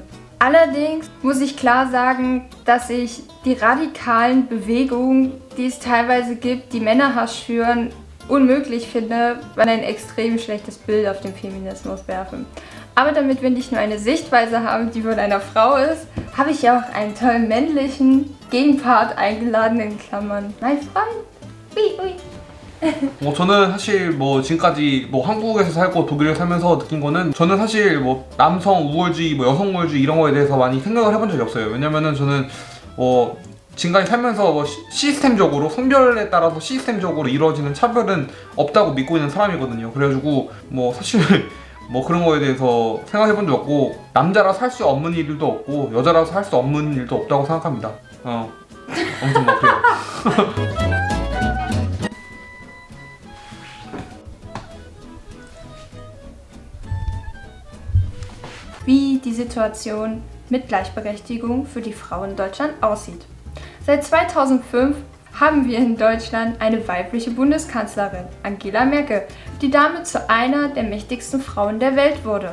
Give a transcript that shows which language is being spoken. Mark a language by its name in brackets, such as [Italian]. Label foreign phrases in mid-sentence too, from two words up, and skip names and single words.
[German] Allerdings muss ich klar sagen, dass ich die radikalen Bewegungen, die es teilweise gibt, die Männerhass schüren, unmöglich finde, weil ein extrem schlechtes Bild auf den Feminismus werfen. Aber damit wir nicht nur eine Sichtweise haben, die von einer Frau ist, habe ich ja auch einen tollen männlichen Gegenpart eingeladen, in Klammern mein Freund. Ui, ui. [Korean] 저는 사실 뭐 지금까지 뭐 한국에서 살고 독일에 살면서 느낀 거는, 저는 사실 뭐 남성 우월주의, 뭐 여성 우월주의 이런 거에 대해서 많이 생각을 해본 적이 없어요. 왜냐면은 저는 지금까지 살면서 뭐 시스템적으로, 성별에 따라서 시스템적으로 이루어지는 차별은 없다고 믿고 있는 사람이거든요. 그래가지고 뭐 사실 뭐 그런 거에 대해서 생각해 본 적 없고, 남자라서 할 수 없는 일도 없고 여자라서 할 수 없는 일도 없다고 생각합니다. 아무튼 뭐 그래요. [German] Wie die Situation mit Gleichberechtigung für die Frau in Deutschland aussieht. Seit 2005 haben wir in Deutschland eine weibliche Bundeskanzlerin, Angela Merkel, die damit zu einer der mächtigsten Frauen der Welt wurde.